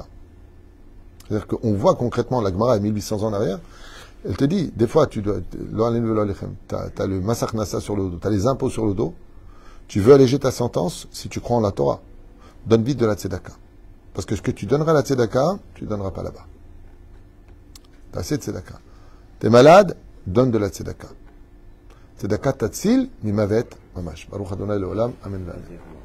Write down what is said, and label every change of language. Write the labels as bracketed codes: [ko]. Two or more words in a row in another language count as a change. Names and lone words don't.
[fr] C'est-à-dire qu'on voit concrètement la Gemara à 1800 ans en arrière, elle te dit, des fois tu dois, tu as le Masach Nassa sur le dos, tu as les impôts sur le dos, tu veux alléger ta sentence si tu crois en la Torah. Donne vite de la tzedaka. Parce que ce que tu donneras à la tzedaka, tu ne donneras pas là-bas. T'as assez de tzedaka. T'es malade, donne de la tzedaka. [he] צדקה תציל ממוות ממש. ברוך אדוני לעולם. אמן.